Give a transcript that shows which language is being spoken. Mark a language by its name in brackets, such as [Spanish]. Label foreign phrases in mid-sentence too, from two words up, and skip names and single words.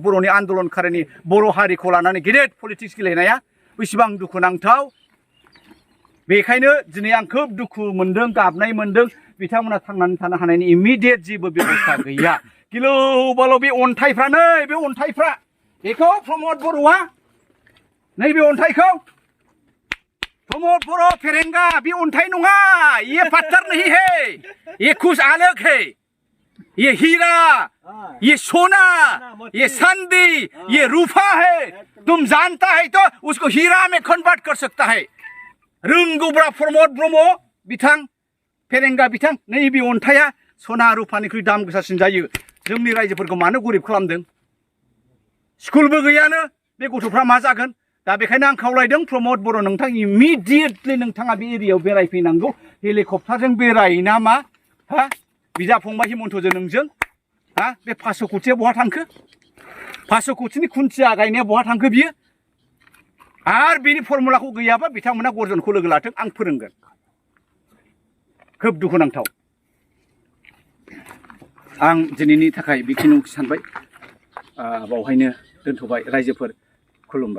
[Bodo] बर'नि आन्दलनकारिनि बर' हारिखौ लानानै गेदेर पलिटिक्स गेलेनाया बेसेबां दुखुनांथाव बेखायनो दिनै आं खोब दुखु मोनदों गाबनाय मोनदों बिथांमोना थांनानै थानो हानायनि इमिडियेट जेबो बेबस्था गैया गिलु बालु बे अन्थाइफ्रा नै बे अन्थाइफ्रा बेखौ प्रमद बर'आ नैबे अन्थाइखौ प्रमोद बरो फेरेंगा भी उन्थाई नङा [Hindi] ये पत्थर नहीं है ये कुछ अलग है ये हीरा ये सोना ये चांदी ये रूपा है तुम जानता है तो उसको हीरा में कन्वर्ट कर सकता है [Bodo] रोंगौब्रा प्रमोद ब्रह्म बिथां फेरेंगा बिथां नैबे अन्थाइया सना रुपानिख्रुइ दाम गोसासिन जायो जोंनि रायजोफोरखौ मानो गरिब खालामदों स्कुलबो गैयानो बे गथ'फ्रा मा जागोन दा बेखायनो आं खावलायदों प्रमोद बर' नोंथां इमिडियेटलि नोंथाङा बे एरियायाव बेरायफैनांगौ हेलिकप्टारजों बेरायो ना मा हा बिदा फंबाय हिमन्तजों नोंजों हा बे 500 कोटिया बहा थांखो 500 कोटिनि खुन्थिया गायनाया बहा थांखो बियो आरो बिनि फर्मुलाखौ गैयाबा बिथांमोना गर्जनखौ लोगो लाथों आं फोरोंगोन खोब दुखुनांथाव आं दिनैनि थाखाय बेखिनिखौ सानबाय बावहायनो दोनथ'बाय रायजोफोर खुलुमबाय